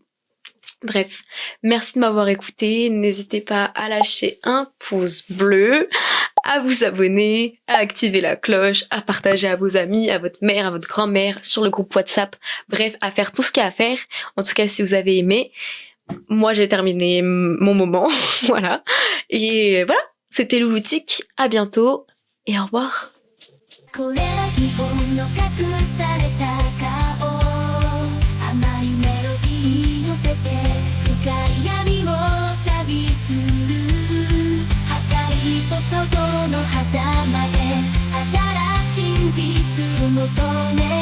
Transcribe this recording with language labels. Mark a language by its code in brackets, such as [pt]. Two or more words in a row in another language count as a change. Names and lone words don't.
[fr] Bref, merci de m'avoir écouté, n'hésitez pas à lâcher un pouce bleu, à vous abonner, à activer la cloche, à partager à vos amis, à votre mère, à votre grand-mère, sur le groupe WhatsApp, bref, à faire tout ce qu'il y a à faire. En tout cas, si vous avez aimé, moi j'ai terminé mon moment, voilà. Et voilà, c'était Louloutique, à bientôt et au revoir. [ja] これは日本の隠された顔甘いメロディー乗せて深い闇を旅する破壊と想像の狭間で新しい真実を求め